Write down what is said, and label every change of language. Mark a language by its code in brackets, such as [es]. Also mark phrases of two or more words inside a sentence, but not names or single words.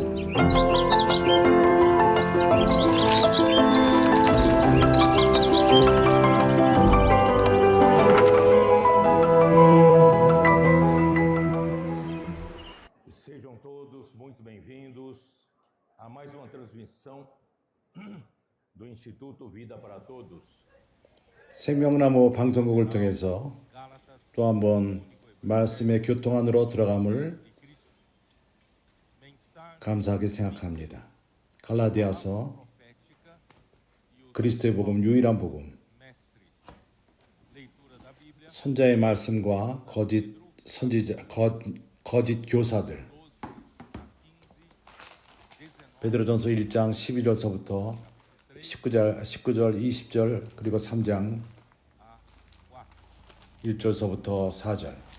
[pt] Sejam todos muito bem-vindos a mais uma transmissão do Instituto Vida para Todos. [ko] 생명나무 방송국을 통해서 또 한번 말씀의 교통 안으로 들어감을 감사하게 생각합니다. 갈라디아서 그리스도의 복음, 유일한 복음, 선자의 말씀과 거짓 선지자, 거짓 교사들, 베드로전서 1장 12절서부터 19절, 20절, 그리고 3장 1절서부터 4절.